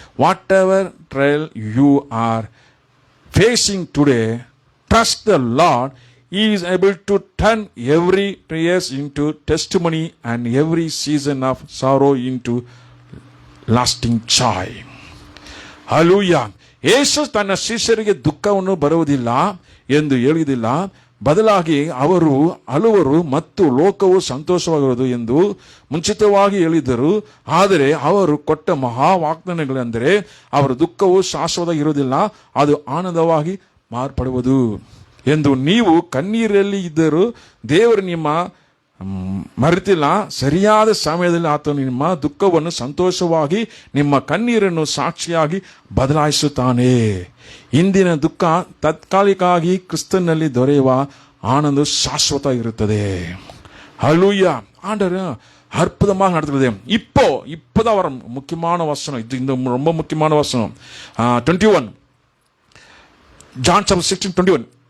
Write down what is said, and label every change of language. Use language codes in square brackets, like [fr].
[en] Whatever trial you are facing today, trust the Lord. He is able to turn every tears into testimony and every season of sorrow into lasting joy. Hallelujah. [kn] ಯೇಸು ತನ್ನ ಶಿಷ್ಯರಿಗೆ ದುಃಖವನ್ನು ಬರುವುದಿಲ್ಲ ಎಂದು ಹೇಳಿದಿಲ್ಲ, ಬದಲಾಗಿ ಅವರು ಅಳುವರು ಮತ್ತು ಲೋಕವು ಸಂತೋಷವಾಗಿರುವುದು ಎಂದು ಮುಂಚಿತವಾಗಿ ಹೇಳಿದರು. ಆದರೆ ಅವರು ಕೊಟ್ಟ ಮಹಾ ವಾಗ್ದಾನಗಳೆಂದರೆ ಅವರ ದುಃಖವು ಶಾಶ್ವತ ಇರುವುದಿಲ್ಲ, ಅದು ಆನಂದವಾಗಿ ಮಾರ್ಪಡುವುದು ಎಂದು. ನೀವು ಕಣ್ಣೀರಲ್ಲಿ ಇದ್ದರೂ ದೇವರು ನಿಮ್ಮ ಮರೆತಿಲ್ಲ. ಸರಿಯಾದ ಸಮಯದಲ್ಲಿ ಆತನು ನಿಮ್ಮ ದುಃಖವನ್ನು ಸಂತೋಷವಾಗಿ, ನಿಮ್ಮ ಕಣ್ಣೀರನ್ನು ಸಾಕ್ಷಿಯಾಗಿ ಬದಲಾಯಿಸುತ್ತಾನೆ. ಇಂದಿನ ದುಃಖ ತಾತ್ಕಾಲಿಕವಾಗಿ ಕ್ರಿಸ್ತನಲ್ಲಿ ದೊರೆಯುವ [ta] ஆனந்த சாஸ்வதா இருந்தது. ஹல்லேலூயா. ஆண்டவர் அற்புதமாக நடத்துகிறது. இப்போதான் வர முக்கியமான வசனம் இது, இந்த ரொம்ப முக்கியமான வசனம் 21 John 16:21.